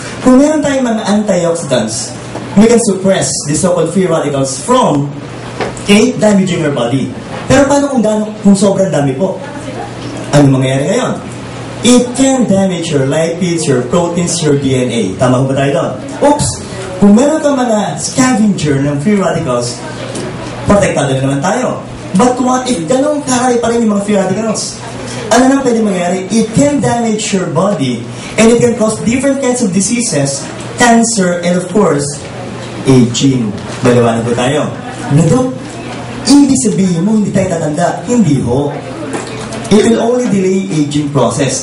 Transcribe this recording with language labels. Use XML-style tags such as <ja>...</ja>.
<tl>Kung meron tayong mga</tl> <en>antioxidants, we can suppress the so-called free radicals from damaging our body.</en> <tl>Pero paano kung sobrang dami po? Ano mangyayari ngayon?</tl> <en>It can damage your lipids, your proteins, your DNA.</en> <tl>Tama ba tayo doon? Oops! Kung meron kang mga scavenger ng free radicals, protektado na naman tayo.</tl> <en>But what if</en> <tl>ganun karami pa rin yung mga free radicals? Ano nang pwede mangyari?</tl> <en>It can damage your body and it can cause different kinds of diseases, cancer, and of course, aging.</en> <tl>Maliwanag po tayo. Ano doon? Ibig sabihin mo, hindi tayo tatanda. Hindi ho.</tl> <en>It will only delay aging process.</en>